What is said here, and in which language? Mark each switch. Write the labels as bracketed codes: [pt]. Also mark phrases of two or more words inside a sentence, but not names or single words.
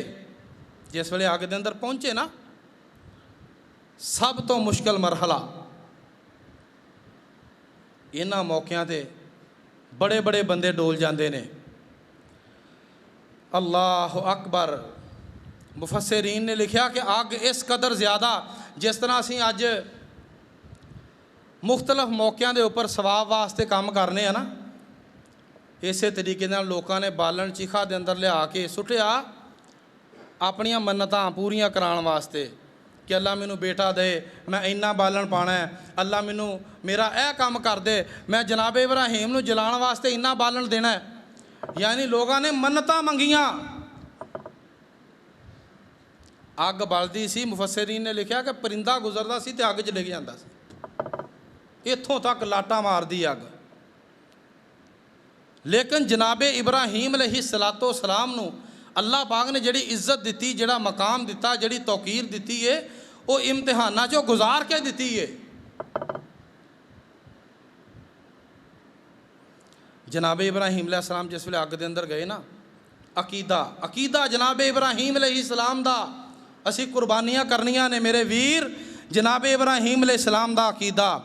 [pa] جس ویلے اگ دے اندر پہنچے نا، سب تو مشکل مرحلہ انہاں موقعوں تے بڑے بڑے بندے ڈول جاندے نے۔ اللہ اکبر۔ مفسرین نے لکھیا کہ اگ اس قدر زیادہ، جس طرح اسی اج مختلف موقعوں دے اوپر ثواب واسطے کام کرنے ہیں نا، اسی طریقے نال لوکاں نے بالن چیخا دے اندر لیا کے سٹیا اپنیاں منتاں پوریاں کران واسطے کہ اللہ مینوں بیٹا دے، میں اینا بالن پانا ہے، اللہ مینوں میرا اے کام کر دے، میں جناب ابراہیم نو جلان واسطے اینا بالن دینا ہے۔ یعنی لوگاں نے منتاں منگیاں۔ اگ بلدی سی، مفسرین نے لکھیا کہ پرندہ گزردا سی تے اگ چ لگ جاندا سی، اتھوں تک لاٹا مار دی اگ۔ لیکن جناب ابراہیم [ar] علیہ السلام [pa] نو اللہ پاک نے جڑی عزت دیتی، جڑا مقام دیتا، جڑی توقیر دیتی ہے، وہ امتحانہ چو گزار کے دیتی ہے۔ جناب ابراہیم [ar] علیہ السلام [pa] جس ویلے اگ دے اندر گئے نا، عقیدہ جناب ابراہیم [ar] علیہ السلام [pa] دا اسی قربانیاں کرنیاں نے میرے ویر، جناب ابراہیم [ar] علیہ السلام [pa] دا عقیدہ۔